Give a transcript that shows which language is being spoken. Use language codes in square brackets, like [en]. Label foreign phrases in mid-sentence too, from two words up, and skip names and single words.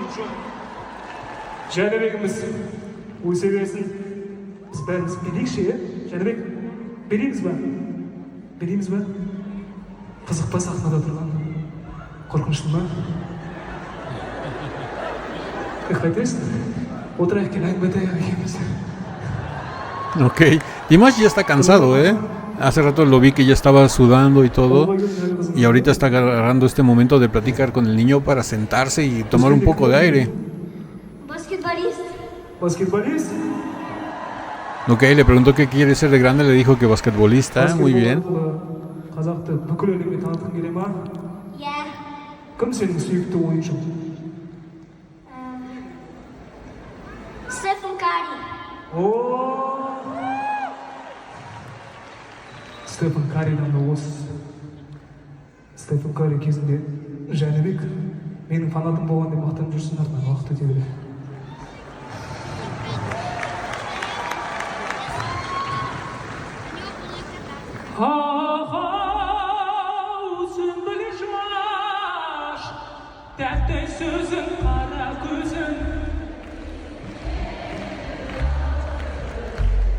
[kk] Жәнібекіміз өсе берсін. Біз бәріміз берейікші, е? Жәнібек, берейміз ба? Қызық па сахнада тұрған? Қорқынышты ма? Қайтесің? Отырайық кел әңгіме айтайық екеуміз. [es] Ok. Dimash ya está cansado, ¿eh? Hace rato lo vi que ya estaba sudando y todo. Y ahorita está agarrando este momento de platicar con el niño para sentarse y tomar un poco de aire. [kk] Баскетболист? [es] Ok, le preguntó qué quiere ser de grande. Le dijo que basquetbolista. Muy bien. [kk] Қазақты бүкіл әлемге танытқың келе ма? Иә. Кім сенің сүйікті ойыншың? Стефан Кари. Стефан Каридан да осы. Стефан Кари кезінде Жәнібек менің фанатым болған деп мақтанып жүрсін, артынан уақыт өте келе. Sümbül şuaş, tәтті сөзің, қара көзің.